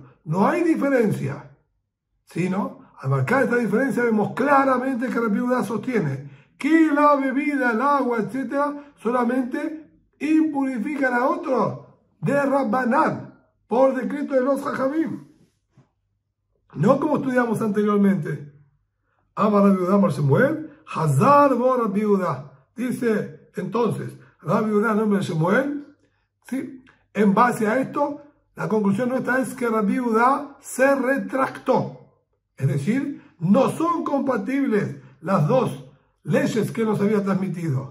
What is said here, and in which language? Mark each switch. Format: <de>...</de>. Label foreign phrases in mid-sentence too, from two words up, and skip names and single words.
<es>No hay diferencia, sino al marcar esta diferencia vemos claramente que Rabbi Yehuda sostiene que la bebida, el agua, etc., solamente impurifican a otro de Rabbanán, por decreto de los Jajamim, no como estudiamos anteriormente.</es> <he>Amar Rabbi Yehuda Amar Shemuel, Hazar bo Rabbi Yehuda.</he> <es>Dice entonces Rabbi Yehuda, nombre de Shemuel, ¿sí? En base a esto, la conclusión nuestra es que Rabbi Yehuda se retractó. Es decir, no son compatibles las dos leyes que nos había transmitido.</es>